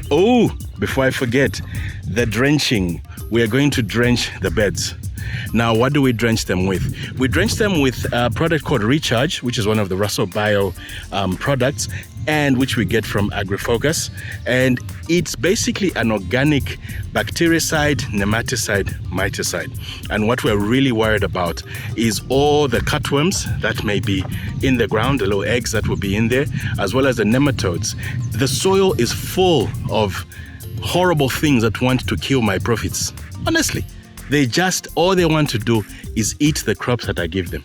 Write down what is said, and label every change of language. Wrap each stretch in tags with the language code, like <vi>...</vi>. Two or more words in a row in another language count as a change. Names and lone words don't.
<en>Oh, before I forget, the drenching. We are going to drench the beds. Now, what do we drench them with? We drench them with a product called Recharge, which is one of the Russell Bio products, and which we get from AgriFocus. And it's basically an organic bactericide, nematicide, miticide. And what we're really worried about is all the cutworms that may be in the ground, the little eggs that will be in there, as well as the nematodes. The soil is full of horrible things that want to kill my profits. Honestly, all they want to do is eat the crops that I give them.</en>